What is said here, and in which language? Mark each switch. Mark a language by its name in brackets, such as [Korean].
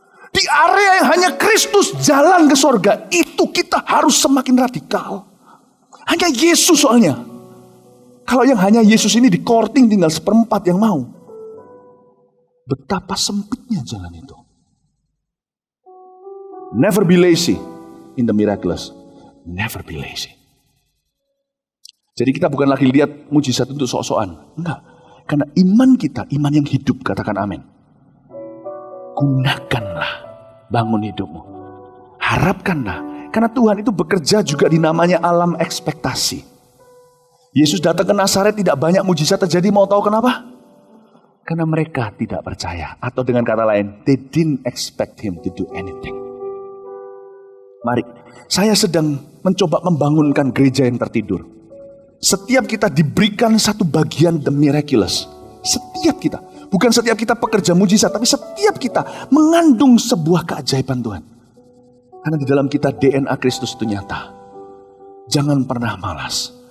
[Indonesian] Di area yang hanya Kristus jalan ke sorga, itu kita harus semakin radikal. Hanya Yesus soalnya. Kalau yang hanya Yesus ini di korting tinggal 1/4 yang mau. Betapa sempitnya jalan itu. [English] Never be lazy in the miraculous. Never be lazy. [Indonesian] Jadi kita bukan lagi lihat mujizat untuk sok-sokan. Enggak. Karena iman kita, iman yang hidup, katakan amin. Gunakanlah, bangun hidupmu. Harapkanlah. Karena Tuhan itu bekerja juga di namanya alam ekspektasi. Yesus datang ke Nazaret tidak banyak mujizat terjadi, mau tahu kenapa? Karena mereka tidak percaya. Atau dengan kata lain, [English] they didn't expect him to do anything. [Indonesian] Mari, saya sedang mencoba membangunkan gereja yang tertidur. Setiap kita diberikan satu bagian [English] the miraculous. [Indonesian] Setiap kita. Bukan setiap kita pekerja mujizat, tapi setiap kita mengandung sebuah keajaiban Tuhan. Karena di dalam kita DNA Kristus itu nyata. Jangan pernah malas.